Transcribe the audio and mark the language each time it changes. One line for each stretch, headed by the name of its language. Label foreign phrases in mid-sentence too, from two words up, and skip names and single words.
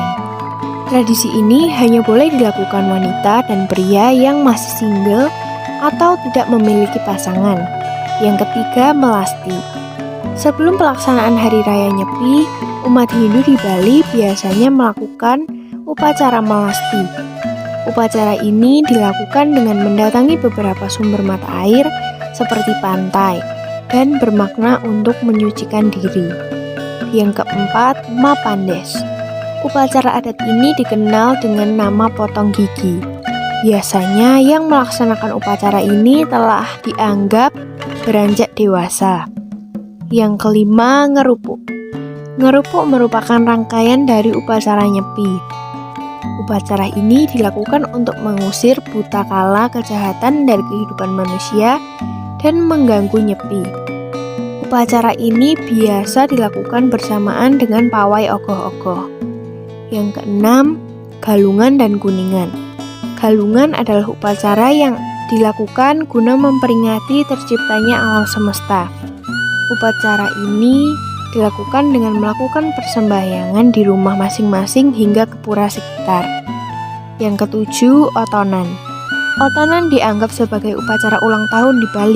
Indonesian: Tradisi ini hanya boleh dilakukan wanita dan pria yang masih single atau tidak memiliki pasangan. Yang ketiga, melasti. Sebelum pelaksanaan Hari Raya Nyepi, umat Hindu di Bali biasanya melakukan upacara melasti. Upacara ini dilakukan dengan mendatangi beberapa sumber mata air seperti pantai, dan bermakna untuk menyucikan diri. Yang keempat, Mapandes. Upacara adat ini dikenal dengan nama potong gigi. Biasanya yang melaksanakan upacara ini telah dianggap beranjak dewasa. Yang kelima, ngerupuk. Ngerupuk merupakan rangkaian dari upacara Nyepi. Upacara ini dilakukan untuk mengusir buta kala kejahatan dari kehidupan manusia dan mengganggu Nyepi. Upacara ini biasa dilakukan bersamaan dengan pawai ogoh-ogoh. Yang keenam, galungan dan kuningan. Galungan adalah upacara yang dilakukan guna memperingati terciptanya alam semesta. Upacara ini dilakukan dengan melakukan persembahyangan di rumah masing-masing hingga ke pura sekitar. Yang ketujuh, otonan. Otonan dianggap sebagai upacara ulang tahun di Bali.